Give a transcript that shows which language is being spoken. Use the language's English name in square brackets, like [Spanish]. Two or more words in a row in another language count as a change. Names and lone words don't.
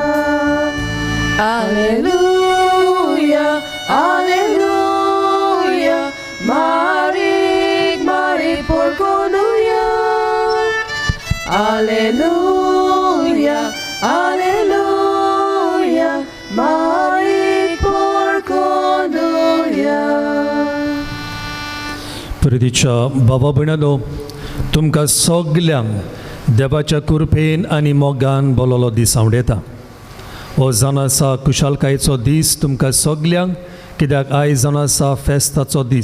[Konkani] Alleluia, Alleluia, Mari porconduia. Alleluia, Alleluia, Mari porconduia. प्रितीच्या बाबा भयणांनो, तुमकां सगल्यांक देवाच्या कृपेन आनी मोगान बोललो दीस आवडेता. हो जावन आसा कुशालकायेचो दीस तुमकां सगल्यांक, कित्याक आयज जावन आसा फेस्ताचो दीस.